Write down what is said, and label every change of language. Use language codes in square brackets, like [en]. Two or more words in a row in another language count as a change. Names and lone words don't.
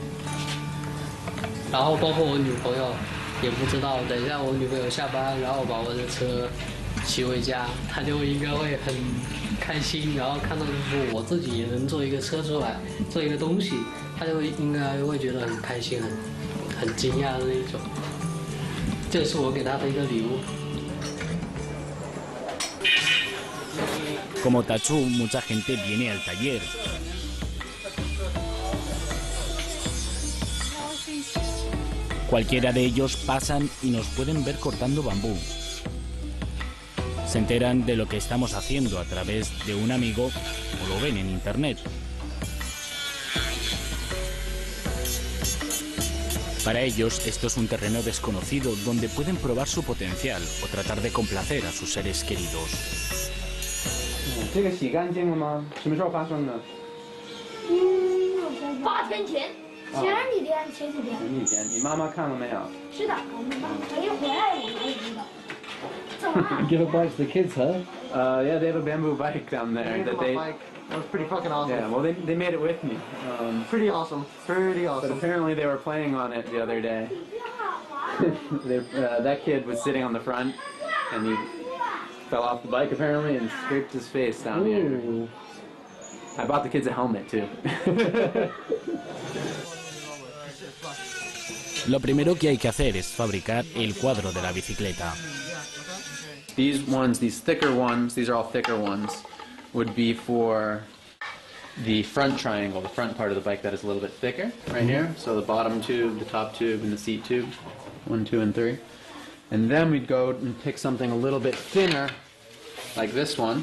[zh] 然后包括我女朋友也不知道，等一下我女朋友下班，然后把我的车骑回家，她就应该会很开心，然后看到说我自己也能做一个车出来，做一个东西，她就应该会觉得很开心，很惊讶的那种。这是我给她的一个礼物。 [es] Como Tachu, mucha gente viene al taller. Cualquiera de ellos pasan y nos pueden ver cortando bambú. Se enteran de lo que estamos haciendo a través de un amigo o lo ven en internet. Para ellos esto es un terreno desconocido donde pueden probar su potencial o tratar de complacer a sus seres queridos. [zh] 这个洗干净了吗？什么时候发生的 8天前，前几天。前几天，你妈妈看了没有？是的，我一回来我才知道。这玩意儿。 [en] Give a bike to the kids, huh? Yeah, they have a bamboo bike down there that they. That was pretty fucking awesome. Yeah, well, they made it with me. Pretty awesome. Pretty But awesome. apparently they were playing on it the other day. That kid was sitting on the front, and he fell off the bike apparently and scraped his face down here. I bought the kids a helmet too. [es] Lo primero que hay que hacer es fabricar el cuadro de la bicicleta. [en] These thicker ones, these are all thicker ones, would be for the front triangle, the front part of the bike that is a little bit thicker, right here. So the bottom tube, the top tube, and the seat tube, 1, 2, and 3. And then we'd go and pick something a little bit thinner, like this one.